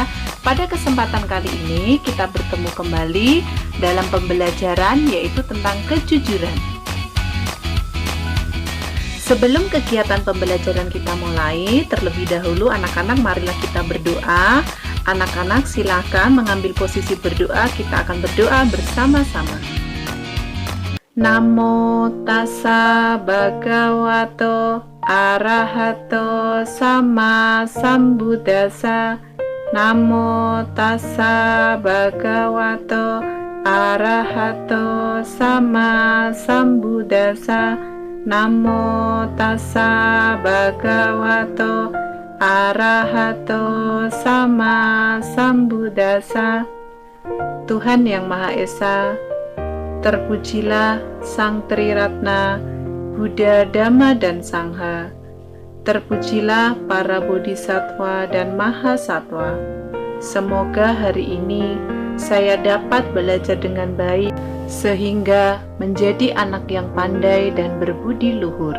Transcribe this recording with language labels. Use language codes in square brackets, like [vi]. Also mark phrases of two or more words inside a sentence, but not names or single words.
[id] Pada kesempatan kali ini kita bertemu kembali dalam pembelajaran yaitu tentang kejujuran. Sebelum kegiatan pembelajaran kita mulai, terlebih dahulu anak-anak marilah kita berdoa. Anak-anak silakan mengambil posisi berdoa, kita akan berdoa bersama-sama. [pi] Namo tassa bhagavato arahato sama sambuddhassa. Namo tassa bhagavato arahato sama sambuddhassa. Namo tassa bhagavato arahato sama sambuddhassa. [id] Tuhan yang Maha Esa, terpujilah Sang Triratna, Buddha, Dhamma, dan Sangha. Terpujilah para bodhisattva dan mahasatwa. Semoga hari ini saya dapat belajar dengan baik, sehingga menjadi anak yang pandai dan berbudi luhur.